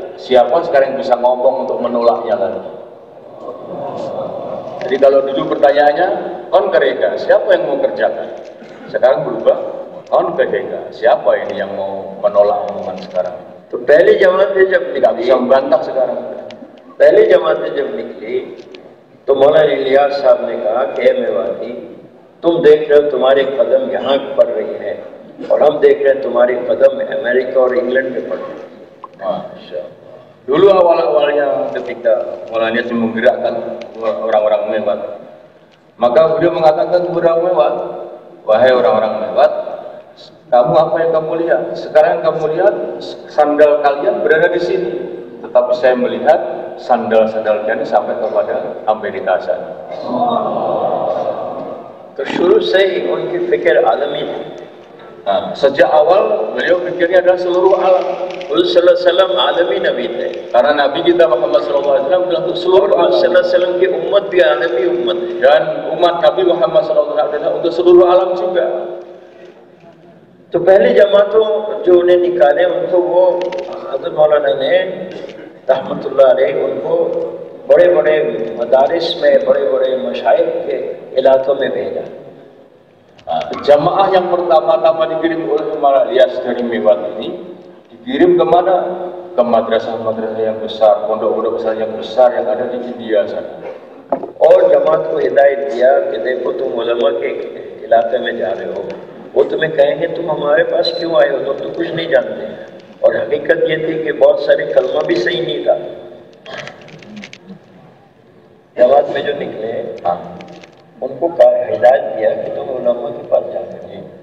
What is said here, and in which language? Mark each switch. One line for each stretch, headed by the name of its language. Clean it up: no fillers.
Indonesian: Siapa sekarang yang bisa ngomong untuk menolaknya lagi? Jadi kalau dulu pertanyaannya
Hindi: kon kerega,
Indonesian: siapa yang mau kerjakan? Sekarang berubah,
Hindi: kon kehega,
Indonesian: siapa ini yang mau menolak omongan sekarang?
Hindi: तो पहली जमातें जब
Indonesian: Tidak bisa membantah sekarang.
Hindi: पहली जमातें जब निकली तो मौलाना इलियास साहब ने कहा कि मेवाती, तुम देख रहे हो तुम्हारे कदम यहाँ पड़ रही है और हम देख रहे हैं तुम्हारे कदम अमेरिका और इंग्लैंड में पड़ रही है।
Indonesian: Masya Allah. Dulu awal-awalnya ketika Maulana Ilyas menggerakkan orang-orang Mewat, maka beliau mengatakan kepada orang Mewat, wahai orang-orang Mewat, kamu apa yang kamu lihat? Sekarang kamu lihat sandal kalian berada di sini, tetapi saya melihat sandal-sandal kalian sampai kepada Amerika sana.
Hindi: तो शुरू से ही उनकी फिक्र आलमी थी।
Indonesian: Nah, sejak awal beliau pikirnya adalah seluruh alam.
Hindi: Rasulullah SAW आलमी नबी थे,
Indonesian: Karena Nabi kita Muhammad SAW bilang untuk seluruh alam.
Hindi: वसल्लम की उम्मत भी आलमी उम्मत है।
Indonesian: Dan umat Nabi Muhammad SAW adalah untuk seluruh alam juga.
Hindi: तो पहली जमातों जो उन्हें निकाले उनको वो हज़रत मौलाना ने रहमतुल्लाह अलैह उनको बड़े बड़े मदारिस में, बड़े बड़े मशाइख के इलाकों में भेजा। Jamaah yang pertama-tama dikirim oleh Maulana Ilyas dari Mewat ini dikirim kemana? Ke madrasah-madrasah yang besar, pondok-pondok besar yang besar yang ada di India sana. और जमात को हिदायत दिया कि देखो तुम उलमा के इलाके में जा रहे हो, वो तुम्हें कहेंगे तुम हमारे पास क्यों आए हो, तुम तो कुछ नहीं जानते। और हकीकत ये थी कि बहुत सारे कलमा भी सही नहीं था। जमात में जो निकले उनको हिदायत दिया कि तुम उलमा के पास जाओगे।